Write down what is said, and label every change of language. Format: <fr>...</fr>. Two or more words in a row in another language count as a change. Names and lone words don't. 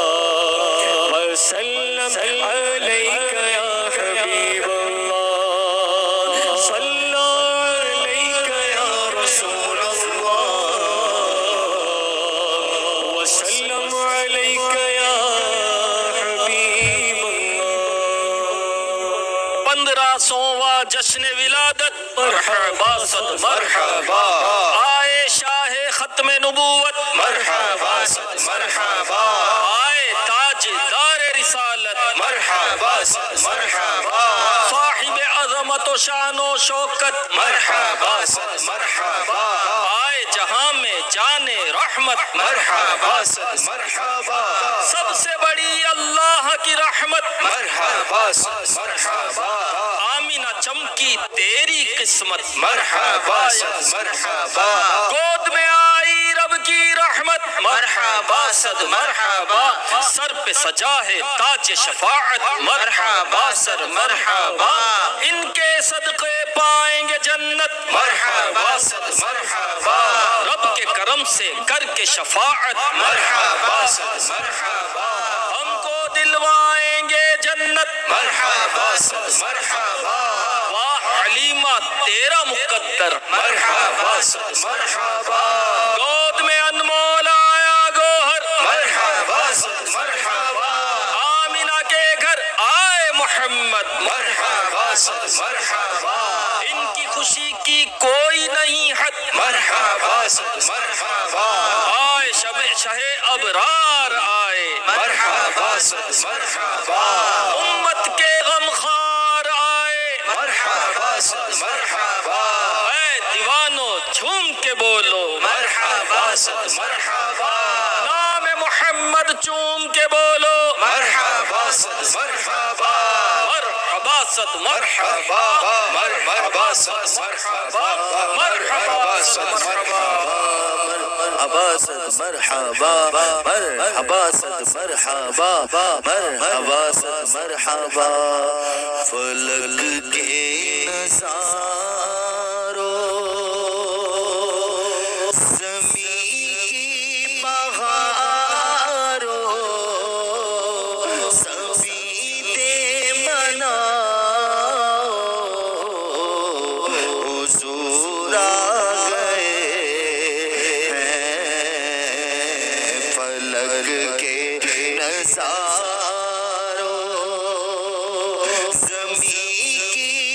<ar>وسلم عليك يا حبيب الله صلى عليك يا رسول الله وسلم عليك يا حبيب الله</ar> <ur>15واں جشن ولادت مرحبا صد مرحبا آئے شاہ ختم نبوت مرحبا صد مرحبا آئے تاج دار رسالت مرحبا صد مرحبا صاحب عظمت و شان و شوکت مرحبا صد مرحبا آئے جہاں میں جان رحمت مرحبا صد مرحبا سب سے بڑی اللہ کی رحمت مرحبا صد مرحبا آمینہ چمکی تیری قسمت مرحبا صد مرحبا گود میں آئی رب کی رحمت مرحبا صد مرحبا سر پہ سجا ہے تاج شفاعت مرحبا صد مرحبا ان کے صدقے پائیں گے جنت مرحبا صد مرحبا رب کے کرم سے کر کے شفاعت مرحبا صد مرحبا ہم کو دلوائیں گے جنت مرحبا صد مرحبا واہ حلیمہ تیرا مقدر مرحبا صد مرحبا گود میں انمول آیا گوہر مرحبا صد مرحبا آمینہ کے گھر آئے محمد مرحبا صد مرحبا ان کی خوشی کی کوئی نہیں حد مرحبا صد مرحبا آئے شب شہ ابرار آئے مرحبا صد مرحبا امت کے غمخوار آئے مرحبا صد مرحبا اے دیوانو جھوم کے بولو مرحبا صد مرحبا نام محمد چوم کے بولو مرحبا صد مرحبا مرحبا صد مرحبا مرحبا صد مرحبا مرحبا صد مرحبا مرحبا صد مرحبا مرحبا صد مرحبا مرحبا صد مرحبا فلک کے نظاروں زمین کی بہاروں سبھی دے مناؤ حضور آ گئے ہیں فلک کے نظاروں زمین کی</ur>